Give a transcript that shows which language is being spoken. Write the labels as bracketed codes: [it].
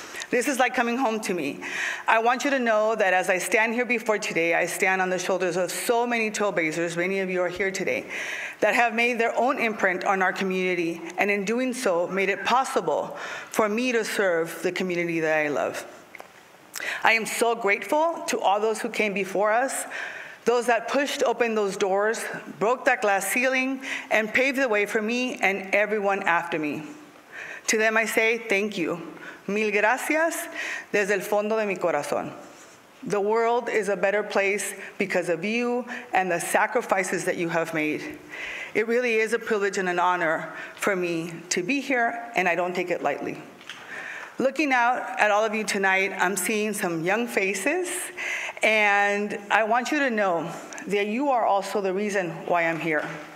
[en] This is like coming home to me. I want you to know that as I stand here before today, I stand on the shoulders of so many trailblazers, many of you are here today, that have made their own imprint on our community, and in doing so, made it possible for me to serve the community that I love. I am so grateful to all those who came before us, those that pushed open those doors, broke that glass ceiling, and paved the way for me and everyone after me. To them I say, thank you. [es] Mil gracias desde el fondo de mi corazón. [en] The world is a better place because of you and the sacrifices that you have made. It really is a privilege and an honor for me to be here, and I don't take it lightly. Looking out at all of you tonight, I'm seeing some young faces, and I want you to know that you are also the reason why I'm here.